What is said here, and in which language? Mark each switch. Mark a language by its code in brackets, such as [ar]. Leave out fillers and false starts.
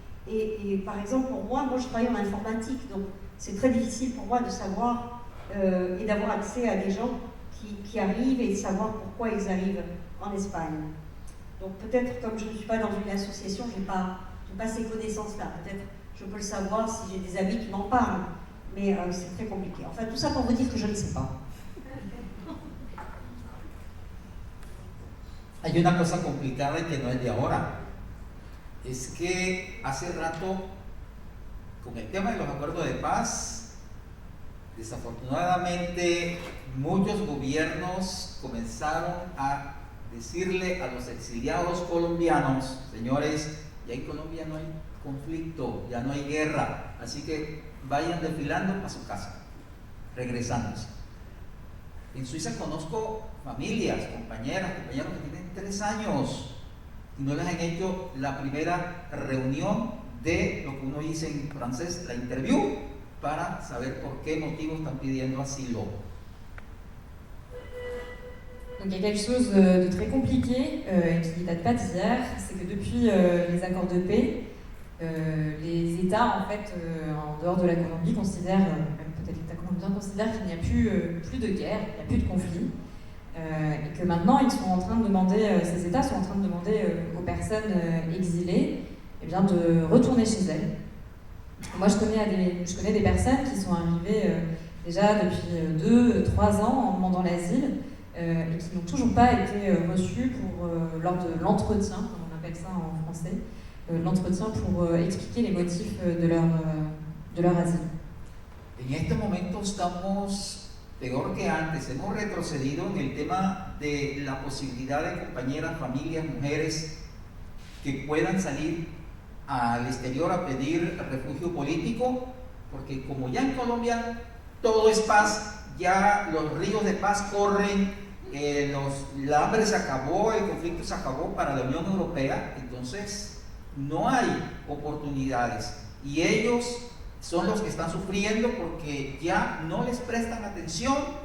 [fr] Et par exemple, pour moi je travaille en informatique, donc c'est très difficile pour moi de savoir et d'avoir accès à des gens qui arrivent et de savoir pourquoi ils arrivent en Espagne. Donc peut-être, comme je ne suis pas dans une association, je n'ai pas ces connaissances-là. Peut-être je peux le savoir si j'ai des amis qui m'en parlent, mais c'est très compliqué. Enfin, tout ça pour vous dire que je ne sais pas. [es] Hay una cosa complicada y que no es de ahora. Es que hace rato, con el tema de los acuerdos de paz, desafortunadamente muchos gobiernos comenzaron a decirle a los exiliados colombianos, señores, ya en Colombia no hay conflicto, ya no hay guerra, así que vayan desfilando a su casa, regresándose. En Suiza conozco familias, compañeros que tienen 3 años y no les han hecho la primera reunión de lo que uno dice en francés, la interview, para saber por qué motivo están pidiendo asilo. [fr] Donc il y a quelque chose de très compliqué qui ne date pas d'hier, c'est que depuis les accords de paix, les États en fait en dehors de la Colombie considèrent, même peut-être l'État colombien considère qu'il n'y a plus de guerre, il n'y a plus de conflit, et que maintenant ils sont en train de demander, ces États sont en train de demander aux personnes exilées eh bien, de retourner chez elles. Moi je connais des personnes qui sont arrivées déjà depuis 2-3 ans en demandant l'asile, et qui n'ont toujours pas été reçus lors de l'entretien, comme on appelle ça en français, l'entretien pour expliquer les motifs de leur asile. [es] En este momento estamos peor que antes, hemos retrocedido en el tema de la posibilidad de compañeras, familias, mujeres que puedan salir al exterior a pedir refugio político, porque como ya en Colombia todo es paz, ya los ríos de paz corren, el hambre se acabó, el conflicto se acabó para la Unión Europea, entonces no hay oportunidades y ellos son los que están sufriendo porque ya no les prestan atención,